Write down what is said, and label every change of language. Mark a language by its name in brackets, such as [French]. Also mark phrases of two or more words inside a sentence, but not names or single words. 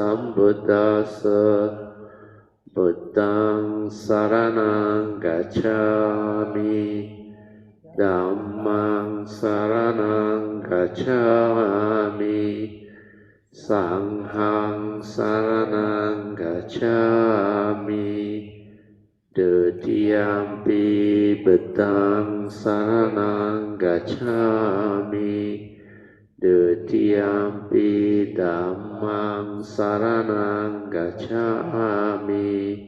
[Pali] มพุทธัสสะพุทธังส รณังกัจฉามิธัมมังสรณังกัจฉามิสังฆังสรณังกัจฉามิ Dutiyampi Buddhaṃ Saranang Gacchāmi Dutiyampi dhammang saranang gacchami.